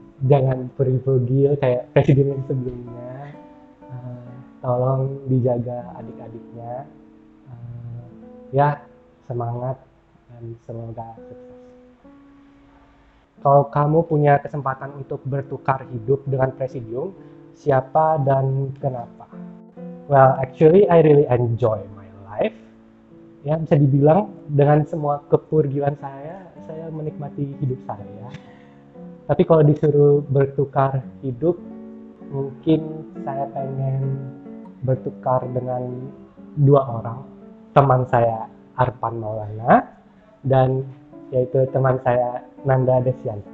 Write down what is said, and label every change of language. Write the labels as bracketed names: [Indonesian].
[Indonesian] Jangan pergi-pergi kayak presidium yang sebelumnya. Tolong dijaga adik-adiknya. Ya, semangat dan semoga sukses. Kalau kamu punya kesempatan untuk bertukar hidup dengan presidium, siapa dan kenapa? [English] Well, actually I really enjoy my life. [Indonesian] Ya, bisa dibilang dengan semua kepurgilan saya menikmati hidup saya. Tapi kalau disuruh bertukar hidup, mungkin saya pengen bertukar dengan 2 orang. Teman saya Arpan Maulana dan yaitu teman saya Nanda Desian.